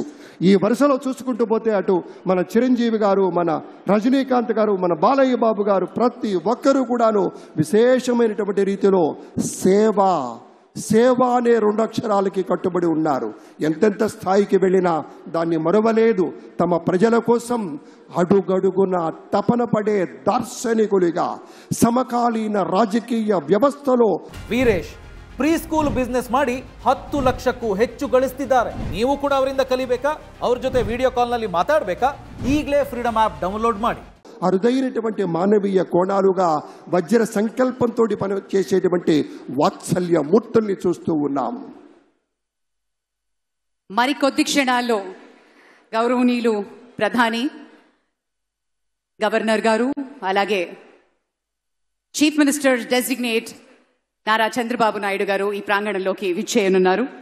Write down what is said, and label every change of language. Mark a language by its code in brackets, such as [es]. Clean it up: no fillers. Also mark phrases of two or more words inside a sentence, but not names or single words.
[te] ఈ వరుసలో చూసుకుంటూ పోతే అటు మన చిరంజీవి గారు, మన రజనీకాంత్ గారు, మన బాలయ్య బాబు గారు, ప్రతి ఒక్కరూ కూడాను విశేషమైనటువంటి రీతిలో సేవ అనే 2 అక్షరాలకి కట్టుబడి ఉన్నారు. ఎంతెంత స్థాయికి వెళ్ళినా దాన్ని మరువలేదు. తమ ప్రజల కోసం అడుగడుగున తపన పడే దార్శనికులుగా సమకాలీన రాజకీయ వ్యవస్థలో [kn] ವೀರೇಶ್ [en] pre school business [kn] ಮಾಡಿ 10 ಲಕ್ಷಕ್ಕೂ ಹೆಚ್ಚು ಗಳಿಸ್ತಿದ್ದಾರೆ. ನೀವು ಕೂಡ ಅವರಿಂದ ಕಲಿಬೇಕಾ? ಅವ್ರ ಜೊತೆ ವಿಡಿಯೋ ಕಾಲ್ನಲ್ಲಿ ಮಾತಾಡಬೇಕಾ? ಈಗಲೇ ಫ್ರೀಡಮ್ [en] app download [kn] ಮಾಡಿ. [te] అరుదైనటువంటి మానవీయ కోణాలుగా వజ్ర సంకల్పంతో పనిచేసేటువంటి వాత్సల్య మూర్తుల్ని చూస్తూ ఉన్నాం. మరికొద్ది క్షణాల్లో గౌరవనీయులు ప్రధాని, గవర్నర్ గారు, అలాగే [en] chief minister designate [te] నారా చంద్రబాబు నాయుడు గారు ఈ ప్రాంగణంలోకి విచ్చేయనున్నారు.